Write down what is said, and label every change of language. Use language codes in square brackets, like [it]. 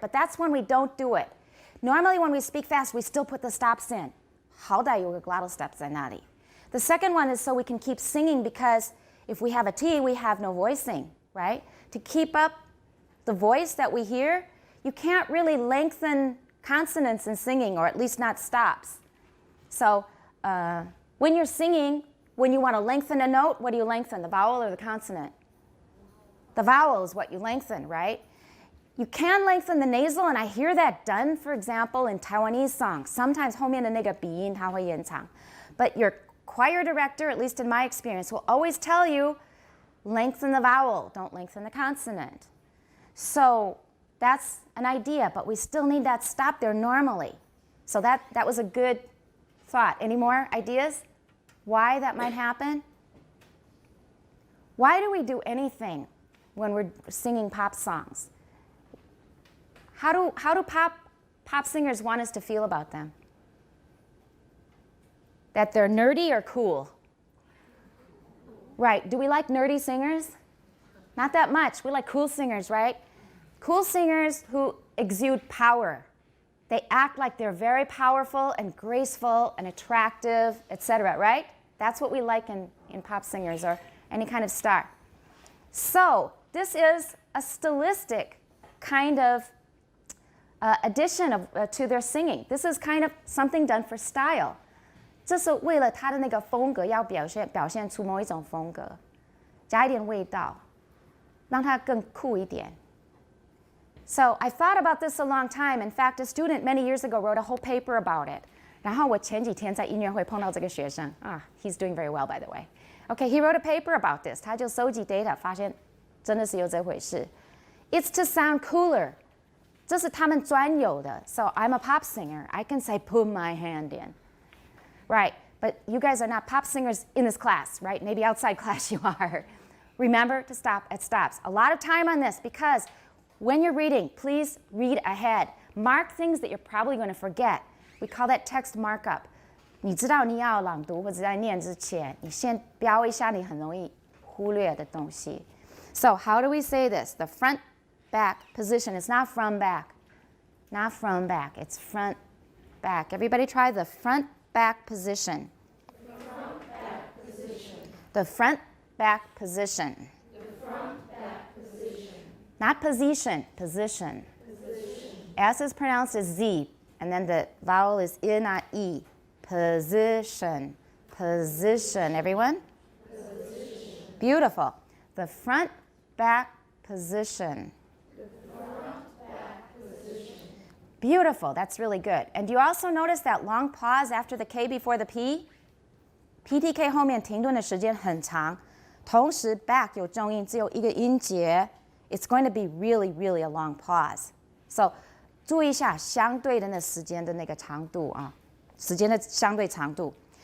[en] But that's when we don't do it. Normally when we speak fast, we still put the stops in. [zh] 好歹有个 glottal stops 在那里. [en] The second one is so we can keep singing because if we have a T, we have no voicing, right? To keep up the voice that we hear, you can't really lengthen consonants in singing, or at least not stops. So when you're singing, when you want to lengthen a note, what do you lengthen, the vowel or the consonant? The vowel is what you lengthen, right? You can lengthen the nasal, and I hear that done, for example, in Taiwanese songs. Sometimes [zh] 后面的那个鼻音它会延长. [en] But your choir director, at least in my experience, will always tell you, lengthen the vowel, don't lengthen the consonant. So that's an idea, but we still need that stop there normally. So that was a good thought. Any more ideas why that might happen? Why do we do anything when we're singing pop songs? How do pop singers want us to feel about them? That they're nerdy or cool? Right. Do we like nerdy singers? Not that much. We like cool singers, right? Cool singers who exude power. They act like they're very powerful and graceful and attractive, etc., right? That's what we like in pop singers or any kind of star. So this is a stylistic kind of addition to their singing. This is kind of something done for style. [zh] 这是为了他的那个风格要表现出某一种风格，加一点味道，让它更酷一点。 [en] So I thought about this a long time. In fact, a student many years ago wrote a whole paper about it. [zh] 然后我前几天在音乐会碰到这个学生 [en] he's doing very well, by the way. Okay, he wrote a paper about this. [zh] 他就收集 data， 发现真的是有这回事。 [en] It's to sound cooler. [zh] 这是他们专有的。 [en] So I'm a pop singer. I can say put my hand in. Right, but you guys are not pop singers in this class, right? Maybe outside class you are. Remember to stop at stops. A lot of time on this because when you're reading, please read ahead. Mark things that you're probably going to forget. We call that text markup. [zh] 你知道你要朗读或者在念之前，你先标一下你很容易忽略的东西。 [en] So how do we say this? The front back position is not from back. Not from back. It's front back. Everybody try the front back position. The front back position. The front back position. The front back position. Not position, position. Position. S is pronounced as Z, and then the vowel is I, not E. Position. Position. Everyone? Position. Beautiful. The front back position. The front back position. Beautiful. That's really good. And do you also notice that long pause after the K before the P? [zh] PTK 后面停顿的时间很长，同时 back 有重音，只有一个音节。 [en] It's going to be really, really a long pause. [zh] So 注意一下相对的那时间的那个长度啊，时间的相对长度。